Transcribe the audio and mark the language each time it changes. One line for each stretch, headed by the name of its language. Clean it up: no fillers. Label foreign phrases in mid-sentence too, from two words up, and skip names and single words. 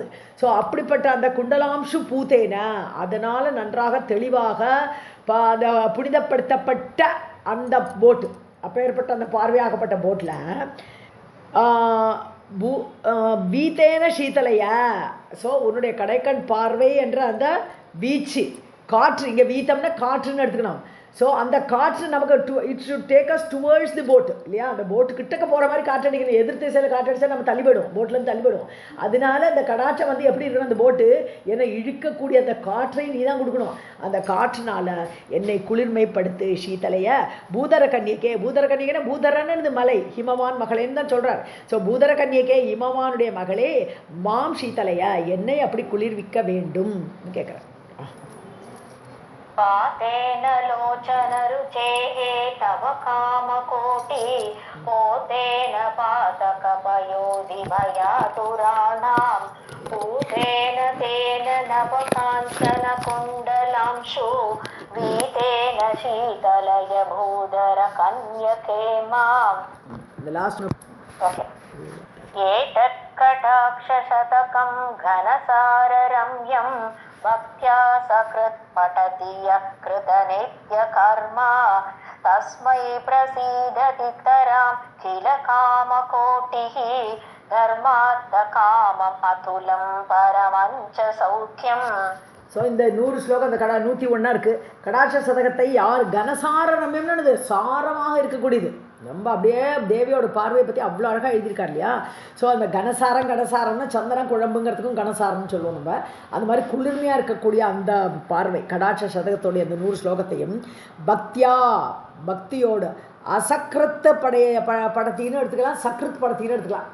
Tamil: ஸோ அப்படிப்பட்ட அந்த குண்டலாம்சு பூத்தேன, அதனால் நன்றாக தெளிவாக அந்த புனிதப்படுத்தப்பட்ட அந்த போட்டு, அப்பேற்பட்ட அந்த பார்வையாகப்பட்ட போட்டில்
Sanskrit: वीतेन शीतलय.
Tamil: ஸோ உன்னுடைய கடைக்கண் பார்வை என்ற அந்த வீச்சு காற்று, இங்கே வீத்தம்னா காற்றுன்னு எடுத்துக்கணும்.
English: ஸோ
Tamil: அந்த காற்று நமக்கு
English: it should take us towards the boat இல்லையா?
Tamil: அந்த போட்டு கிட்டக்க போகிற மாதிரி காற்று அடிக்கணும். எதிர் திசையில் காற்று அடிச்சா நம்ம தள்ளிவிடும், போட்லேருந்து தள்ளிவிடும். அதனால அந்த கடாட்சம் வந்து எப்படி இருக்கணும், அந்த போட்டு என்னை இழுக்கக்கூடிய அந்த காற்றை நீ தான் கொடுக்கணும். அந்த காற்றுனால என்னை குளிர்மைப்படுத்து சீத்தலைய.
Sanskrit: भूधर कन्यके, भूधर कन्यके
Tamil: பூதரன்னு மலை, ஹிமவான் மகளேன்னு தான் சொல்கிறார். ஸோ
Sanskrit: भूधर कन्यके,
Tamil: ஹிமவானுடைய மகளே,
Sanskrit: माम् शीतलय,
Tamil: என்னை அப்படி குளிர்விக்க வேண்டும் கேட்குறேன்.
Sanskrit: पातेन लोचन रुचेः तव कामकोटि पोतेन पातकपयोधि भयातुराणां पूतेन तेन नवकाञ्चन कुण्डलांशु वीतेन शीतलय भूधर कन्यके माम्.
English: The last one. Okay.
Sanskrit: एतत्कटाक्षशतकं घनसाररम्यं भक्त्या सकृत् पठति यः कृतनित्यकर्मा तस्मै प्रसीदति तरां किल कामकोटिः धर्मार्थकामम् अतुलं परमञ्च सौख्यम्.
Tamil: ஸோ இந்த 100 ஸ்லோகம் அந்த 101 இருக்குது. கடாட்ச சதகத்தை யார் கனசார ரம்யம்னு சாரமாக இருக்கக்கூடியது, ரொம்ப அப்படியே தேவியோட பார்வையை பற்றி அவ்வளோ அழகாக எழுதியிருக்கார் இல்லையா? ஸோ அந்த கனசாரம்னா சந்தனம் குழம்புங்கிறதுக்கும் கனசாரம்னு சொல்லுவோம் நம்ம. அந்த மாதிரி குளிர்மையாக இருக்கக்கூடிய அந்த பார்வை கடாட்ச சதகத்தோடைய அந்த 100 ஸ்லோகத்தையும் பக்தியா, பக்தியோடு அசக்ருத்த படத்தின்னு எடுத்துக்கலாம், சக்ருத் படத்தின்னு எடுத்துக்கலாம்.